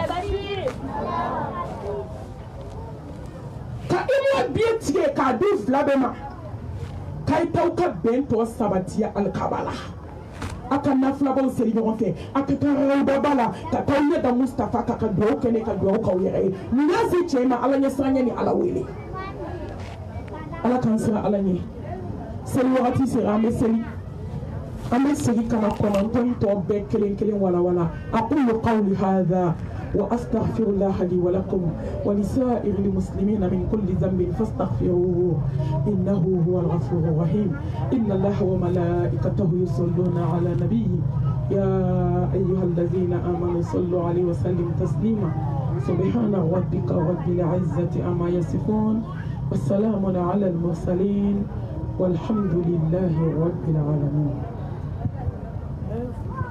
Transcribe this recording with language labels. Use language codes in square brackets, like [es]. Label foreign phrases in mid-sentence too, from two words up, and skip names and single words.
[bm] ka imura biye tigɛ k'a di fila bɛɛ ma k'a ye t'aw ka bɛn tɔ sabati alikaba la aka naflabaw seri ɲɔgɔn fɛ a ka taa rawuba la ka taa ɲɛ da Mustafa ka duwawu kɛ ne ka duwawu k'aw yɛrɛ ye nin y'a se cɛ ma ala ɲɛ siranya ni ala wele ala k'an sira ala ɲɛ seli wagati sera an bɛ segi ka na kɔnɔntɔn tɔ bɛɛ kelen kelen [ar] walawala أقول قولي هذا وأستغفر الله لي ولكم ولسائر المسلمين من كل ذنب فاستغفروه إنه هو الغفور الرحيم إن الله وملائكته يصلون على نبيه يا أيها الذين آمنوا صلوا عليه وسلموا تسليما سبحان ربك رب العزة عما يصفون والسلام على المرسلين والحمد لله رب العالمين.